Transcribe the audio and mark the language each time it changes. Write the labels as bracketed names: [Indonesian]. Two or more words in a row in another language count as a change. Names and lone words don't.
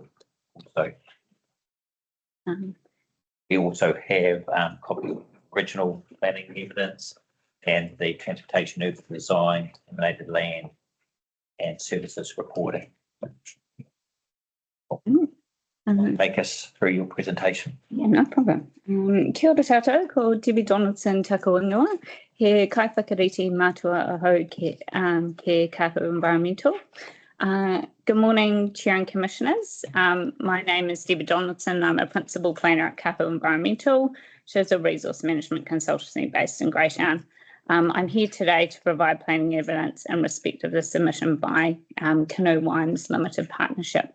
[English] So we also have a copy of original planning evidence and the transportation urban design, emanated land and services reporting. Take us through your presentation. Yeah, no problem. [Māori] Kia ora tātou, ko Debbie Donaldson tako ingoa. He kai whakariti mātua ahau ke Kahu Environmental. [English] Good morning, Chair and Commissioners. My name is Debbie Donaldson. I'm a Principal Planner at Kahu Environmental, which is a resource management consultancy based in Greytown. I'm here today to provide planning evidence in respect of the submission by Canoe Wines Limited Partnership.